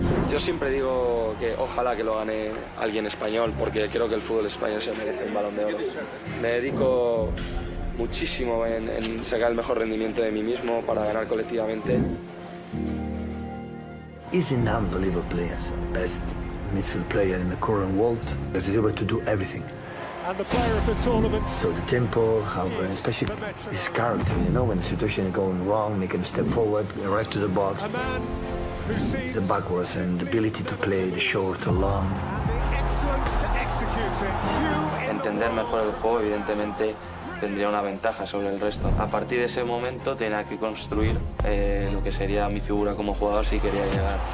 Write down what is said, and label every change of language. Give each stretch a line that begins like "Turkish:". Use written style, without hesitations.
Spanish: Yo siempre digo que ojalá que lo gane alguien español, porque creo que el fútbol español se merece un Balón de Oro. Me dedico muchísimo en sacar el mejor rendimiento de mí mismo para ganar colectivamente.
English: He's an unbelievable player, best midfield player in the current world. He's able to do everything. And the player of the tournament. So the tempo, especially his character, you know, when the situation is going wrong, make him step forward, right to the box. A man who sees The backwards and the ability to play the short or long. and the excellence to execute it. Few in the
Spanish: Entender mejor el juego, evidentemente, tendría una ventaja sobre el resto. A partir de ese momento tenía que construir lo que sería mi figura como jugador si quería llegar.